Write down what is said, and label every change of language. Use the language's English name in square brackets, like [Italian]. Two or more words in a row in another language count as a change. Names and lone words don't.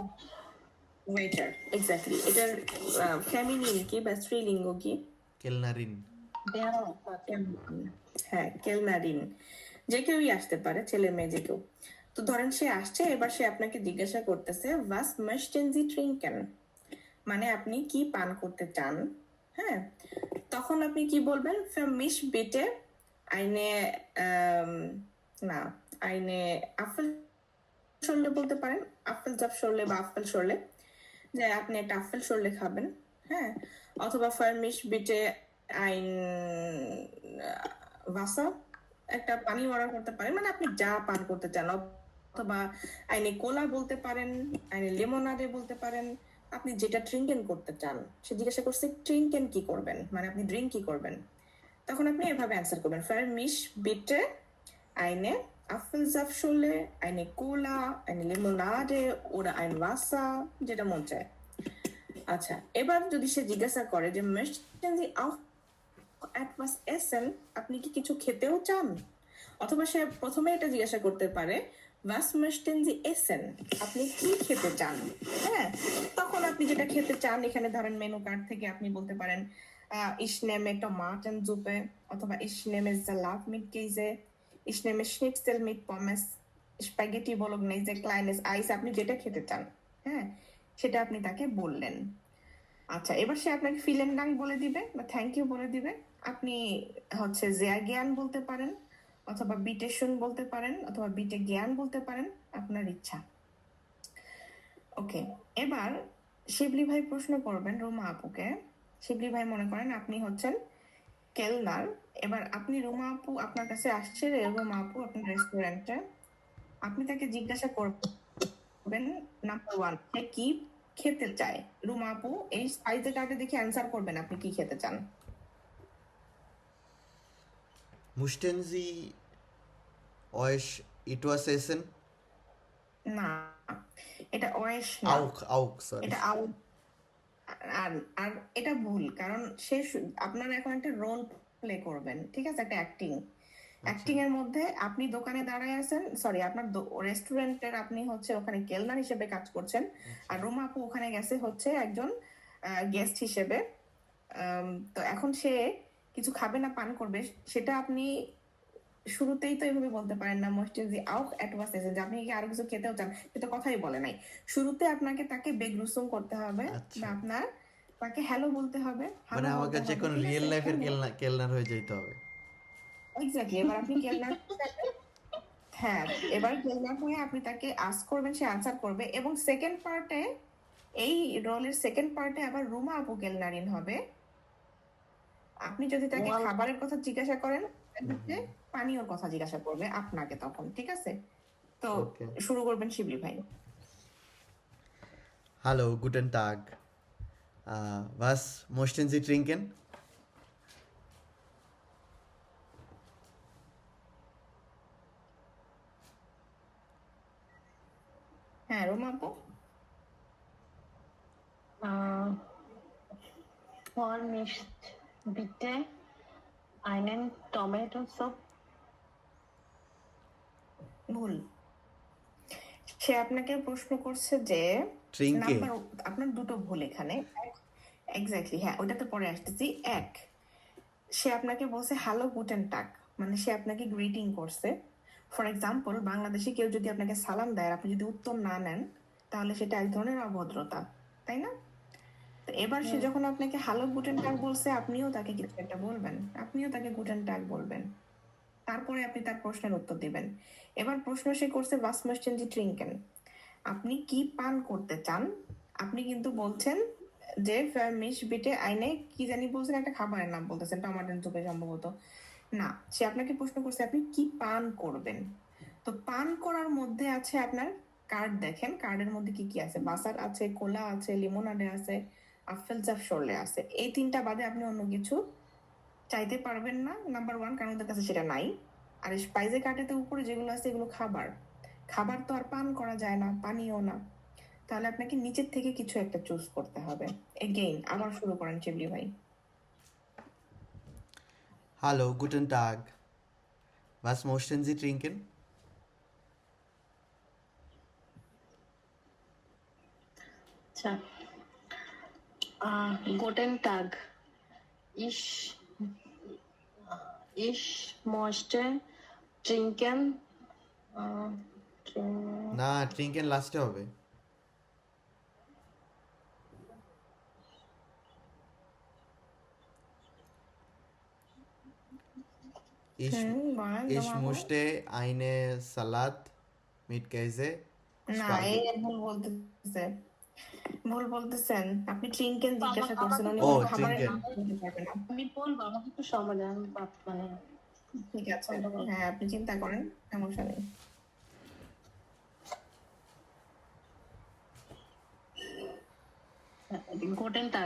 [Bangla] ওয়েটার, এক্স্যাক্টলি। এটার ফেমিনিন কি বা স্ত্রীলিঙ্গ কি? কেলনারিন। দেওয়া হ্যাঁ, কেলনারিন। যে কেউই আসতে পারে, ছেলে মেয়ে যে কেউ। তো ধরেন সে আসছে, এবার সে আপনাকে জিজ্ঞাসা করতেছে [German] was möchten Sie trinken, [Bangla] মানে আপনি কি পান করতে চান। হ্যাঁ, তখন আপনি কি বলবেন? [German] für mich bitte eine [Bangla] না, [German] eine Apfelschorle [Bangla] বলতে পারেন, Apfelsaftschorle বা Apfelschorle, যে আপনি একটা আপেল শরলে খাবেন। হ্যাঁ, অথবা [German] für mich bitte ein Wasser, [Bangla] একটা পানি অর্ডার করতে পারেন, মানে আপনি যা পান করতে চান। অথবা [German] eine Cola [Bangla] বলতে পারেন, [German] eine Limonade [Bangla] বলতে পারেন, আপনি যেটা ট্রিঙ্কেন করতে চান। সে জিজ্ঞাসা করছে ট্রিঙ্কেন কি করবেন, মানে আপনি ড্রিঙ্ক কি করবেন। তখন আপনি এভাবে অ্যান্সার করবেন, [German] für mich bitte eine Apfelsaftschorle, eine Cola, eine Limonade oder ein Wasser, [Bangla] যেটা মন চায়। আচ্ছা, এবার যদি সে জিজ্ঞাসা করে যে [German] möchten Sie auch etwas essen, [Bangla] আপনি কি কিছু খেতেও চান, অথবা সে প্রথমে এটা জিজ্ঞাসা করতে পারে [German] was möchten Sie essen, [Bangla] আপনি কি খেতে চান। হ্যাঁ, তখন আপনি যেটা খেতে চান, এখানে ধরেন মেনু কার্ড থেকে আপনি বলতে পারেন [German] ich nehme Tomatensuppe, [Bangla] অথবা [German] ich nehme Salat mit Käse, ich nehme Schnitzel mit Pommes, Spaghetti Bolognese, kleines Eis, [Bangla] আপনি যেটা খেতে চান। হ্যাঁ, সেটা আপনি তাকে বললেন। আচ্ছা, এবার সে আপনাকে [German] vielen Dank [Bangla] বলে দিবে বা [English] thank you [Bangla] বলে দিবে। আপনি হচ্ছে [German] sehr gerne [Bangla] বলতে পারেন, অথবা [German] bitte schön [Bangla] বলতে পারেন, অথবা [German] bitte gerne [Bangla] বলতে পারেন, আপনার ইচ্ছা। ওকে, এবার শিবলি ভাই প্রশ্ন করবেন রুমা আপুকে। শিবলি ভাই মনে করেন আপনি হচ্ছেন কেলনার। এবার আপনি রুমা আপু, আপনার কাছে আসছে রুমা আপু আপনার রেস্টুরেন্টে। আপনি তাকে জিজ্ঞাসা করবেন নাম্বার 1, সে কি খেতে চায়। রুমা আপু এই স্পাইসি কার্ডে দেখে অ্যান্সার করবেন আপনি কি খেতে চান। [German] Möchten Sie euch etwas essen? [Bangla] না, এটা ওয়েশ না, [German] Auch, sorry. [Bangla] এটা আউ। আর আর এটা ভুল, কারণ সে আপনারা এখন একটা [English] role play [Bangla] করবেন, ঠিক আছে, একটা অ্যাক্টিং এর মধ্যে আপনি দোকানে দাঁড়ায় আছেন, সরি আপনার রেস্টুরেন্টের আপনি হচ্ছে ওখানে কেলনার হিসেবে কাজ করছেন, আর রুমা আপু ওখানে গেছে হচ্ছে একজন গেস্ট হিসেবে। তো এখন সে কিছু খাবে না, পান করবে, সেটা আপনি শুরুতেই তো এভাবে বলতে পারেন না [German] möchten Sie auch etwas essen, [Bangla] যে আপনি কি আরো কিছু খেতেও চান, সেটা কথাই বলে নাই। শুরুতে আপনাকে তাকে বেগ্রুসুম করতে হবে, আচ্ছা। বা আপনার তাকে হ্যালো বলতে হবে, মানে আমার কাছে এখন রিয়েল লাইফের কেলনার হয়ে যেতে হবে। এক্স্যাক্টলি। এবার আপনি কেলনার, হ্যাঁ, এবার কেলনার হয়ে আপনি তাকে আস্ক করবেন, সে আনসার করবে। এবং [English] second part, [Bangla] এই রোলের [English] second part [Bangla] আবার রুমা আপু কেলনারিন হবে। আপনি যদি তাকে খাবারের কথা জিজ্ঞাসা করেন, পানীয়র কথা জিজ্ঞাসা করবে আপনাকে তখন, ঠিক আছে? তো [English] Okay. [Bangla] শুরু করবেন শিবলি ভাই। [German] Hallo, guten Tag. Was möchten Sie trinken? [Bangla] হ্যাঁ রুমা আপু, [German] For mich bitte einen Tomatensup. [Bangla] ভুল। সে আপনাকে প্রশ্ন করছে যে [German] Trinke. [Bangla] নাম্বার, আপনার দুটো ভুল এখানে। এক্স্যাক্টলি, হ্যাঁ ওটাতে পরে আসতেছি। এক, সে আপনাকে বলছে [German] Hallo guten Tag, [Bangla] মানে সে আপনাকে গ্রিটিং করছে। [English] for example, [Bangla] বাংলাদেশে কেউ যদি আপনাকে সালাম দেয় আর আপনি যদি উত্তর না নেন, তাহলে সেটা এক ধরনের অভদ্রতা, তাই না? তো এবার সে যখন আপনাকে [German] Hallo guten Tag [Bangla] বলছে, আপনিও তাকে কিছু একটা বলবেন, আপনিও তাকে [German] guten Tag [Bangla] বলবেন, তারপরে আপনি তার প্রশ্নের উত্তর দিবেন। এবার প্রশ্ন সে করছে [German] was möchten Sie trinken, [Bangla] আপনি কি পান করতে চান? আপনি কিন্তু বলছেন যে [German] mich bitte eine [Bangla] কি জানি বলছেন, একটা খাবারের নাম বলতেছেন, টমাটের চুপে সম্ভবত। না, সে আপনাকে প্রশ্ন করছে আপনি কি পান করবেন। তো পান করার মধ্যে আছে আপনার কার্ড, দেখেন কার্ডের মধ্যে কি কি আছে, বাসার আছে, কোলা আছে, লিমোনাডে আছে, [German] Apfel Saft Schorle [Bangla] আছে। এই তিনটা বাদে আপনি অন্য কিছু চাইতে পারবেন না, [English] number one, [Bangla] কারণ ওদের কাছে সেটা নাই। আর স্পাইসে কার্ডেতে উপরে যেগুলো আছে এগুলো খাবার, খাবার তো আর পান করা যায় না, পানিও না। তাহলে আপনাকে নিচের থেকে কিছু একটা চুজ করতে হবে। এগেইন আবার শুরু করেন শিবলি ভাই। [German] Hallo, guten Tag. Was möchten Sie trinken? আচ্ছা, Guten Tag. Ich, ich möchte trinken. [Bangla] না, trinken লাস্টে হবে। [German] Ich, [Bangla] বলেন [German] ich [Bangla] তোমার। [German] möchte eine Salat mit Käse, [Bangla] না, এই [German] Spargel. [Bangla] ভুল বলতেছে, ভুল বলতেছেন। আপনি ট্রিঙ্কেন জিজ্ঞাসা করছেন, উনি ও, কোনো খাবারের [German] trinken. [Bangla] নাম বলতে পারবে না। আমি বলবো, আমাকে একটু সময় দেন, আমি মানে ঠিক আছে, হ্যাঁ আপনি চিন্তা করেন, সমস্যা নেই। [German] Guten Tag.